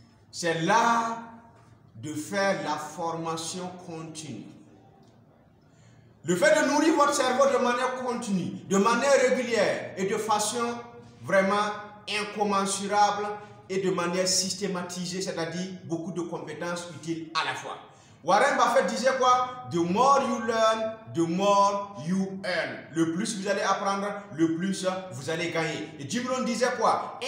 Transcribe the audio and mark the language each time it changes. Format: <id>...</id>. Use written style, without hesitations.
<fr>C'est là de faire la formation continue. Le fait de nourrir votre cerveau de manière continue, de manière régulière et de façon vraiment incommensurable et de manière systématisée, c'est-à-dire beaucoup de compétences utiles à la fois. Warren Buffett disait quoi?</fr> <en>The more you learn, the more you earn.</en> <fr>Le plus vous allez apprendre, le plus vous allez gagner. Et Jim Rohn disait quoi?</fr>